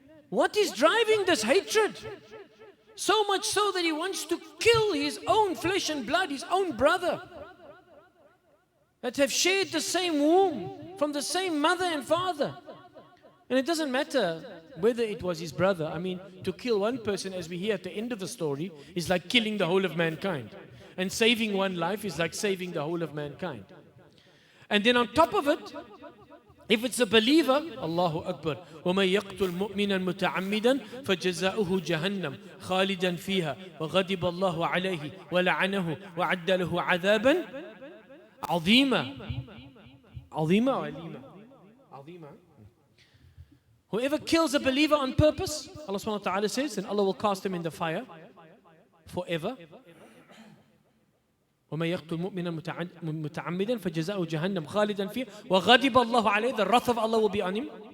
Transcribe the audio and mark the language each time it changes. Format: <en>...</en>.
<en>What is driving this hatred? So much so that he wants to kill his own flesh and blood, his own brother, that have shared the same womb, from the same mother and father. And it doesn't matter whether it was his brother. I mean, to kill one person, as we hear at the end of the story, is like killing the whole of mankind. And saving one life is like saving the whole of mankind. And then on top of it, if it's a believer, Allahu Akbar,</en> <ar>وَمَنْ يَقْتُلْ مُؤْمِنًا مُتَعَمِّدًا فَجَزَاؤُهُ جَهَنَّمْ خَالِدًا فِيهَا وَغَضِبَ اللَّهُ عَلَيْهِ وَلَعَنَهُ وَعَدَّ لَهُ عَذَابًا عَظِيمًا. عظيمة.</ar> <en>Whoever kills a believer on purpose, Allah subhanahu wa ta'ala says, and Allah will cast him in the fire forever.</en> <ar>وَمَنْ يَقْتُلْ مُؤْمِنًا مُتَعَمِّدًا فَجَزَاؤُهُ جَهَنَّمْ خَالِدًا فِيهَا وَغَضِبَ اللَّهُ عَلَيْهِ.</ar> <en>The wrath of Allah will be on him.</en>